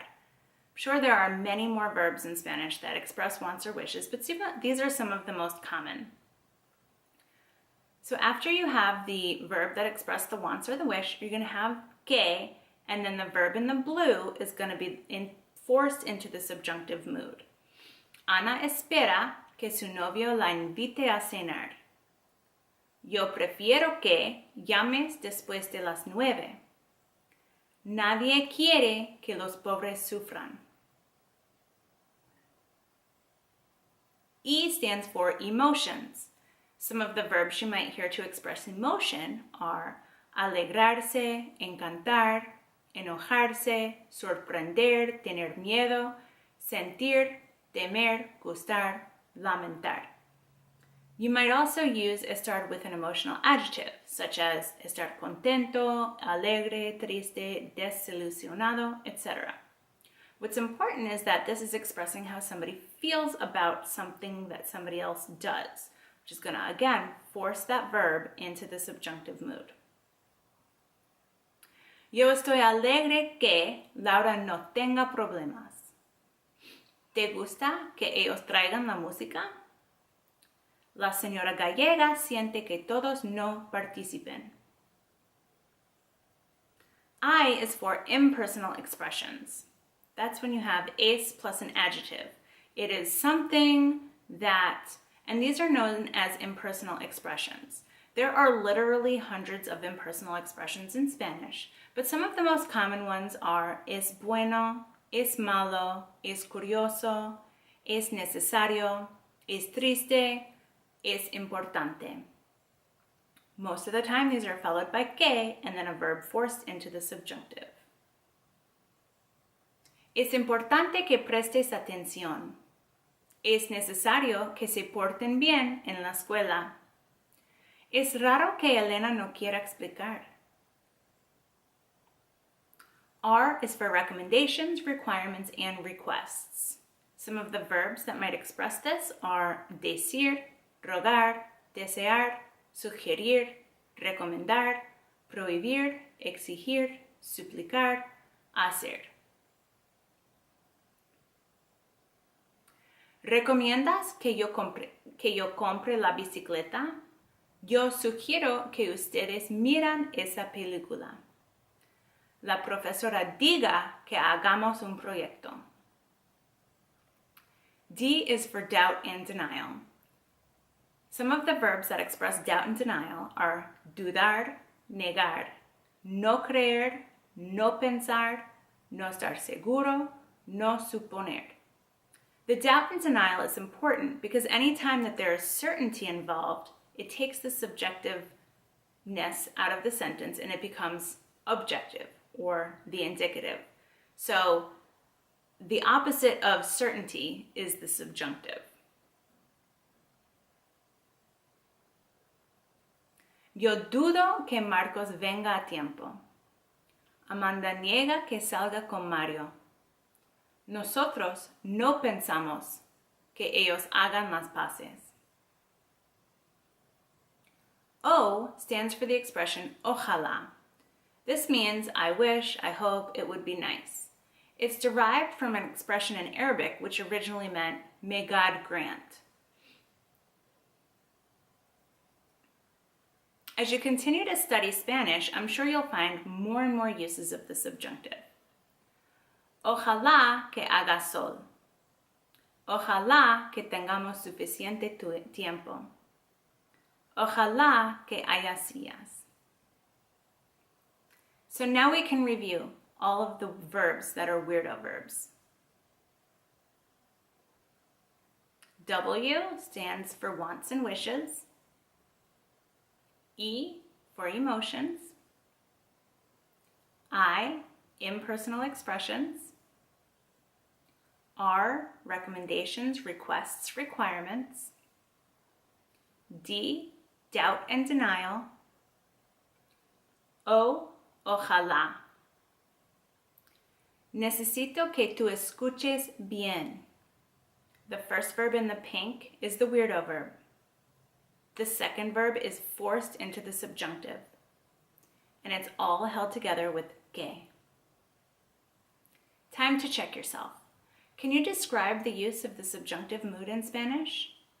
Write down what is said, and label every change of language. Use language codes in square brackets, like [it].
[en] I'm sure there are many more verbs in Spanish that express wants or wishes, but these are some of the most common. So after you have the verb that expresses the wants or the wish, you're going to have que, and then the verb in the blue is going to be forced into the subjunctive mood. [es] Ana espera que su novio la invite a cenar. Yo prefiero que llames después de las 9. Nadie quiere que los pobres sufran. [en] E stands for emotions. Some of the verbs you might hear to express emotion are alegrarse, encantar, enojarse, sorprender, tener miedo, sentir, temer, gustar, lamentar. You might also use estar with an emotional adjective, such as estar contento, alegre, triste, desilusionado, etc. What's important is that this is expressing how somebody feels about something that somebody else does, which is going to, again, force that verb into the subjunctive mood. [es] Yo estoy alegre que Laura no tenga problemas. ¿Te gusta que ellos traigan la música? La señora gallega siente que todos no participen. [en] I is for impersonal expressions. That's when you have es plus an adjective. It is something that, and these are known as impersonal expressions. There are literally hundreds of impersonal expressions in Spanish, but some of the most common ones are es bueno, es malo, es curioso, es necesario, es triste, es importante. Most of the time, these are followed by que and then a verb forced into the subjunctive. [es] Es importante que prestes atención. Es necesario que se porten bien en la escuela. Es raro que Elena no quiera explicar. [en] R is for recommendations, requirements, and requests. Some of the verbs that might express this are decir, rogar, desear, sugerir, recomendar, prohibir, exigir, suplicar, hacer. [es] ¿Recomiendas que yo compre la bicicleta? Yo sugiero que ustedes miran esa película. La profesora diga que hagamos un proyecto. [en] D is for doubt and denial. Some of the verbs that express doubt and denial are dudar, negar, no creer, no pensar, no estar seguro, no suponer. The doubt and denial is important because anytime that there is certainty involved, it takes the subjectiveness out of the sentence and it becomes objective or the indicative. So the opposite of certainty is the subjunctive. [es] Yo dudo que Marcos venga a tiempo. Amanda niega que salga con Mario. Nosotros no pensamos que ellos hagan las paces. [en] O stands for the expression ojalá. This means I wish, I hope, it would be nice. It's derived from an expression in Arabic which originally meant may God grant. As you continue to study Spanish, I'm sure you'll find more and more uses of the subjunctive. [es] Ojalá que haga sol. Ojalá que tengamos suficiente tiempo. Ojalá que haya sillas. [en] So now we can review all of the verbs that are weirdo verbs. W stands for wants and wishes. E for emotions. I, impersonal expressions. R, recommendations, requests, requirements. D, doubt and denial. O, ojalá. [es] Necesito que tú escuches bien. [en] The first verb in the pink is the weirdo verb. The second verb is forced into the subjunctive, and it's all held together with que. Time to check yourself. Can you describe the use of the subjunctive mood in Spanish?